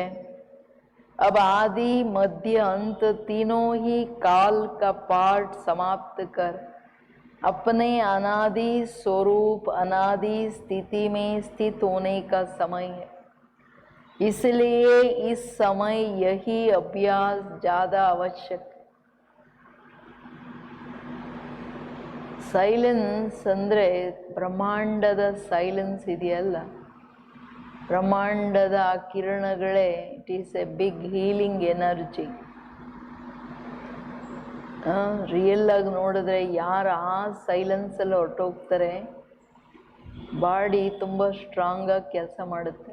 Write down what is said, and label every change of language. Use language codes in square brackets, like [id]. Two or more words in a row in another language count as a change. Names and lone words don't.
[hi] अब आदि मध्य अंत तीनों ही काल का पाठ समाप्त कर अपने अनादि स्वरूप, अनादि स्थिति में स्थित होने का समय है. इसलिए इस समय यही अभ्यास ज़्यादा आवश्यक. [kn] ಸೈಲೆನ್ಸ್ ಅಂದರೆ ಬ್ರಹ್ಮಾಂಡದ ಸೈಲೆನ್ಸ್ ಇದೆಯಲ್ಲ, ಬ್ರಹ್ಮಾಂಡದ ಆ ಕಿರಣಗಳೇ, [en] it is a big healing energy. [kn] ರಿಯಲ್ ಆಗಿ ನೋಡಿದ್ರೆ ಯಾರು ಆ ಸೈಲೆನ್ಸಲ್ಲಿ ಹೊರಟೋಗ್ತಾರೆ, ಬಾಡಿ ತುಂಬ ಸ್ಟ್ರಾಂಗಾಗಿ ಕೆಲಸ ಮಾಡುತ್ತೆ.